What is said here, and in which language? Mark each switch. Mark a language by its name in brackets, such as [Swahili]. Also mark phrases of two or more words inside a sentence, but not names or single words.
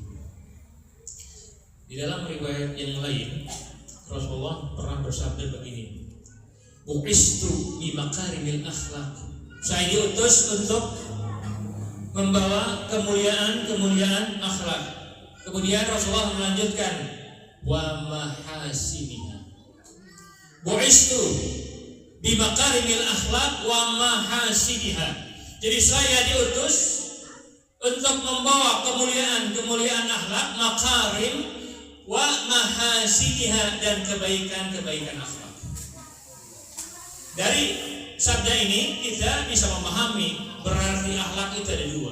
[Indonesian] Di dalam riwayat yang lain, Rasulullah pernah bersabda begini, [Arabic] بعثت بمكارم الأخلاق. [Indonesian] Saya diutus untuk membawa kemuliaan akhlak. Kemudian Rasulullah melanjutkan, [Arabic] ومحاسنها. بعثت بمكارم الأخلاق ومحاسنها. [Indonesian] Jadi saya diutus untuk membawa kemuliaan akhlak, [Arabic] مكارم ومحاسنها, [Indonesian] dan kebaikan akhlak. Dari sabda ini kita bisa memahami berarti akhlak itu ada dua.